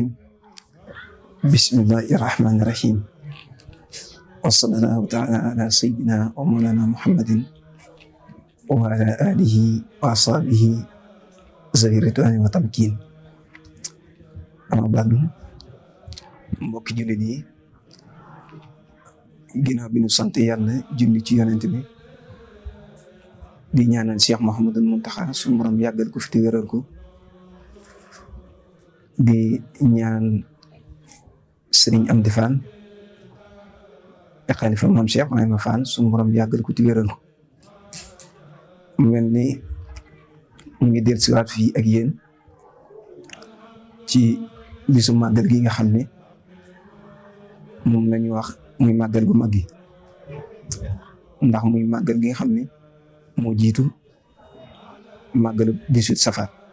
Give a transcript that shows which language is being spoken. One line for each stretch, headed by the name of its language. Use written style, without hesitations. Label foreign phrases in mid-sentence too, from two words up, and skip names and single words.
Arabic: بسم الله الرحمن الرحيم. وصلى الله تعالى على سيدنا ومولانا محمد وعلى آله وأصحابه ذوي الرضوان والتمكين. أما بعد
Wolof: mbokki jullit yi ginnaaw bi ñu sant yàlla julli ci yonent bi di ñaanal Cheikh Mouhamadul Mountakha suñu borom yàggal ko fi te wéral ko di ñaan Serigne Amdi Fall xalifa moom Cheikh Ibrahima Fall suñu borom yàggal ko te wéral ko mu mel ni ñu ngi dellusiwaat fii ak yéen ci bisu màggal gi nga xam ne moom lañu wax muy màggal gu mag gi ndax muy màggal gi nga xam ne moo jiitu màggalu 18 safar